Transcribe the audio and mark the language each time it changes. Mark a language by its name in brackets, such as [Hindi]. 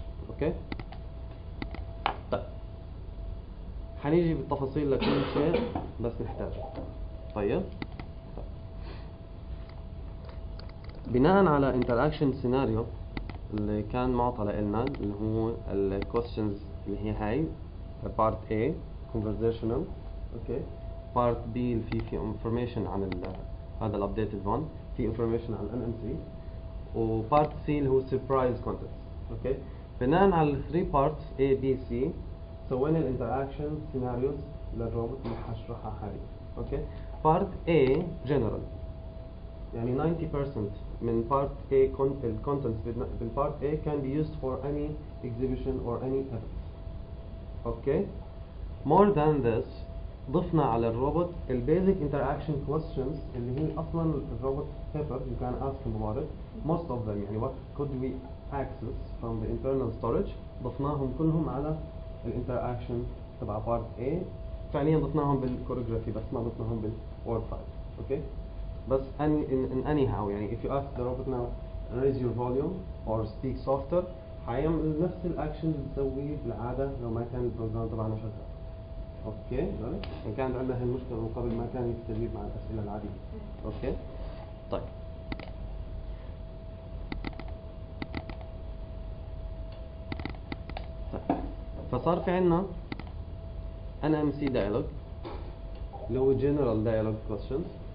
[Arabic] اوكي، طيب حنيجي بالتفاصيل لكل شيء بس نحتاجه. طيب بناء على [English] interaction scenario [Arabic] اللي كان معطى لنا اللي هو ال questions اللي هي هاي [English] part A conversational. [Arabic] اوكي، part B اللي فيه information عن هذا ال updated one، في information عن NMC، و part C اللي هو [English] surprise contents. [Arabic] اوكي، بناء على ال 3 parts A B C سوينا ال [English] interaction scenarios [Arabic] للروبوت اللي حشرحها حاليا. [English] Okay, part A general، يعني 90% من part A contents بالpart A can be used for any exhibition or any event. okay, more than this [Arabic] ضفنا على الروبوت ال [English] basic interaction questions [Arabic] اللي هي اصلا الروبوت [English] paper you can ask him about it most of them. يعني what could we access from the internal storage [Arabic] ضفناهم كلهم على ال [English] interaction تبع part A. [Arabic] فعليا ضفناهم بالكوريوغرافي بس ما ضفناهم بالword file. [English] okay, بس in anyhow يعني if you ask the robot now raise your volume or speak softer [Arabic] حيعمل نفس الاكشن اللي بتسويه بالعاده لو ما كان البروجرام تبعنا شغال. اوكي، يعني كانت عندنا هاي المشكله من قبل ما كان يستجيب مع الاسئله العاديه. اوكي، طيب فصار في عندنا NMC dialog اللي هو [English] general dialog questions.